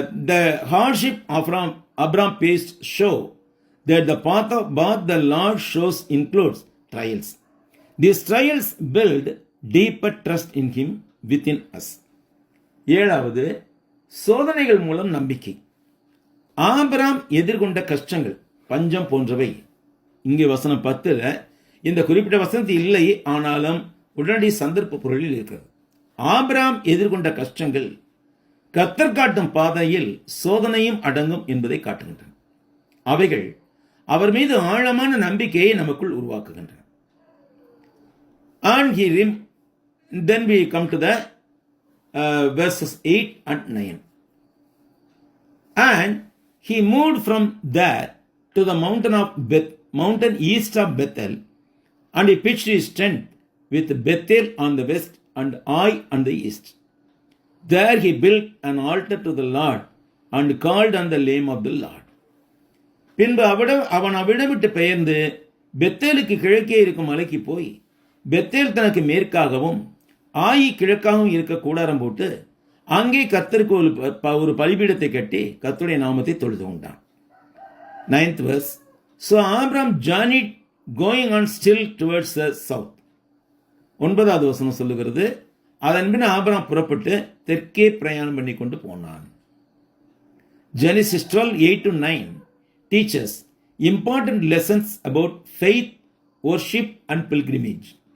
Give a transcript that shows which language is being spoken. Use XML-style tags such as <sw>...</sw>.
<en>The hardship Abraham faced show that the path of the Lord shows includes trials. These trials build deeper trust in Him within us.</en> <ta>ஏழாவது, சோதனைகள் மூலம் நம்பிக்கை. Abraham எதிர்கொண்ட கஷ்டங்கள், பஞ்சம் போன்றவை இங்கே வசனம் 10 இந்த குறிப்பிட்ட வசனத்தில் இல்லை, ஆனாலும் உடனடி சந்தர்ப்ப பொருளில் இருக்கிறது. ஆபிரகாம் எதிர்கொண்ட கஷ்டங்கள் கர்த்தர் காட்டும் பாதையில் சோதனையும் அடங்கும் என்பதை காட்டுகின்றன. அவைகள் அவர் மீது ஆழமான நம்பிக்கையை நமக்குள் உருவாக்குகின்றன.</ta> <en>And then we come to the verses 8 and 9. And he moved from there to the mountain east of Bethel, and he pitched his tent with Bethel on the west and Ai on the east. There he built an altar to the Lord and called on the name of the Lord.</en> <ta>பின்பு அவன் அவிடம் விட்டு பெயர்ந்து பெத்தேலுக்கு கிழக்கே இருக்கும் மலைக்கு போய் Bethel தனக்கு மேற்காகவும் ஆயி கிழக்காகவும் இருக்க கூடாரம் போட்டு அங்கே கர்த்தருக்கு ஒரு பலிபீடத்தை கட்டி கர்த்தருடைய நாமத்தை தொழுது கொண்டான்.</ta> <en>9th verse. So Abram journeyed going on still towards the south.</en> <ta>9வது வசனம் சொல்லுகிறது, அதன் பின் ஆபிரகாம் புறப்பட்டு தெற்கே பிரயாணம் பண்ணி கொண்டு போனான்.</ta> <en>Genesis 12:8-9 teaches important lessons about faith, worship and pilgrimage.</en>